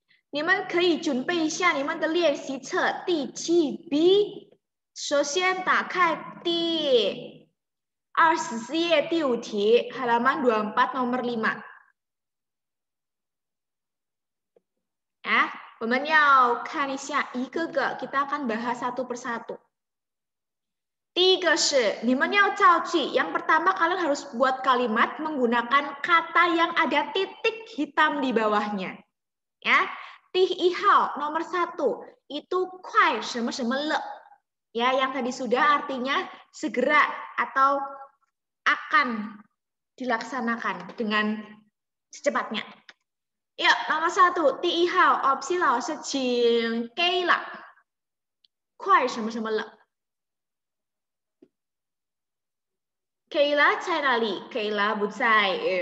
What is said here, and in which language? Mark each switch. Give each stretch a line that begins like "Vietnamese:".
Chinese: 你们可以准备一下你们的练习册第7B。首先打开第24页第5题，
Indonesian: halaman 24 nomor 5.
Chinese: Ya. 我们要看一下一个个
Indonesian: kita akan bahas satu persatu.
Chinese: 第一个是你们要造句
Indonesian: yang pertama kalian harus buat kalimat menggunakan kata yang ada titik hitam di bawahnya. Ya,
Chinese: 第一号
Indonesian: nomor 1 itu 快什么什么了. Ya, yang tadi sudah artinya segera atau akan dilaksanakan dengan secepatnya. Yuk, nomor 1,
Chinese: 第一号 opsi 老师请给了快什么什么了. Kayla 在哪里 ？Kayla 不在。